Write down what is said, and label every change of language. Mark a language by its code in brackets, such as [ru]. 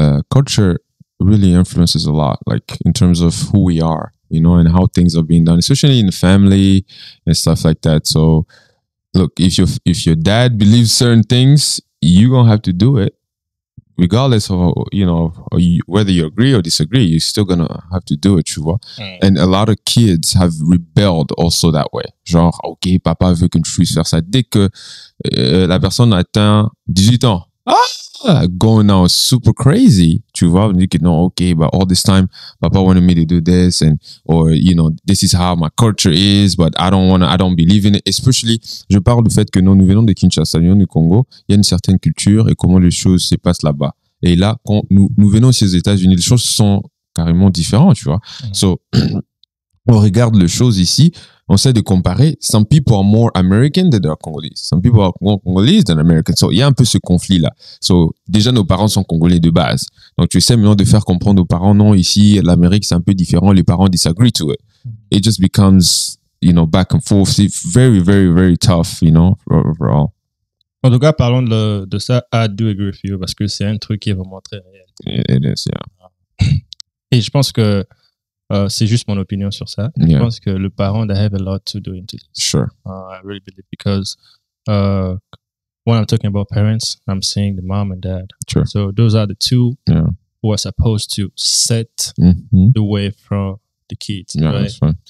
[en] Culture really influences a lot, like in terms of who we are, you know, and how things are being done, especially in the family and stuff like that. So, look, if your dad believes certain things, you're gonna have to do it, regardless of, you know, whether you agree or disagree. You're still gonna have to do it, [fr] tu vois. [en] And a lot of kids have rebelled also that way. [fr] Genre, ok, papa veut que je puisse faire ça. Dès que la personne atteint 18 ans, [en] going now super crazy, [fr] tu vois, on dit que non, [en] okay, but all this time, papa wanted me to do this, or, you know, this is how my culture is, but I don't believe in it. [fr] Especially, je parle du fait que nous venons de Kinshasa, nous venons du Congo, il y a une certaine culture et comment les choses se passent là-bas. Et là, quand nous venons ici aux États-Unis, les choses sont carrément différentes, tu vois. So, on regarde les choses ici, on essaie de comparer. [en] Some people are more American than they are Congolese. Some people are more Congolese than American. [fr] So, il y a un peu ce conflit-là. So, déjà, nos parents sont Congolais de base. Donc, tu essaies maintenant de faire comprendre aux parents, non, ici, l'Amérique, c'est un peu différent. Les parents [en] disagree to it. It just becomes, you know, back and forth. It's very, very, very tough, you know, overall. [fr] En tout cas, parlons de ça, [en] I do agree with you, [fr] parce que c'est un truc qui est vraiment très réel. [en] It is, yeah. [fr] Et je pense que c'est juste mon opinion sur ça. Je pense que le parent, [en] they have a lot to do into this. Sure. I really believe because when I'm talking about parents, I'm saying the mom and dad. Sure. So those are the two who are supposed to set the way for the kids, right? That's right.